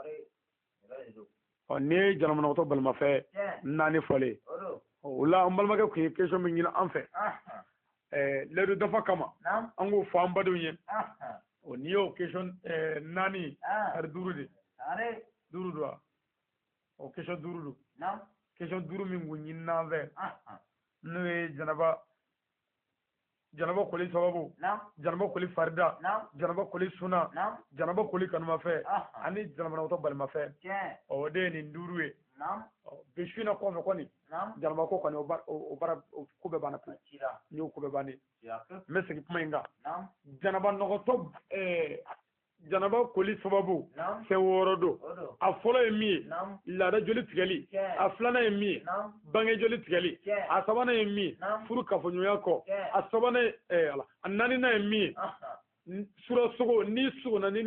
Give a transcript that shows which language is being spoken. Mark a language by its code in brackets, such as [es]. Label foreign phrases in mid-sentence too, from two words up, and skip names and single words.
[bm] ni ye janabanɔgɔtɔ balimafɛ naani fɔlen o la an balimakɛ tun ye question min ɲini an fɛ layidu dafa kama an k'o fɔ an badenw ye o n'i y'o question naani ari duuru de duuru don wa o question duuru don question duuru min kun ɲini n'an fɛ n'o ye janaba koli sababu janaba koli farida janaba koli suna janaba koli kanumafɛ ani janabanɔgɔtɔ balimafɛ o de ye nin duuru ye bi su in na kɔfɛ kɔni janaba ko kɔni o baara ko bɛɛ banna pewu n y'o ko bɛɛ bannen n bɛ segin kuma in kan janabanɔgɔtɔ janaba koli sababu fɛn wɔɔrɔ don a fɔlɔ ye min ye laada joli tigɛli a filanan ye min ye bange joli tigɛli a sabanan ye min ye furu kafoɲɔgɔnya kɔ a sabanan a naaninan ye min ye surasogo n'i sogona ni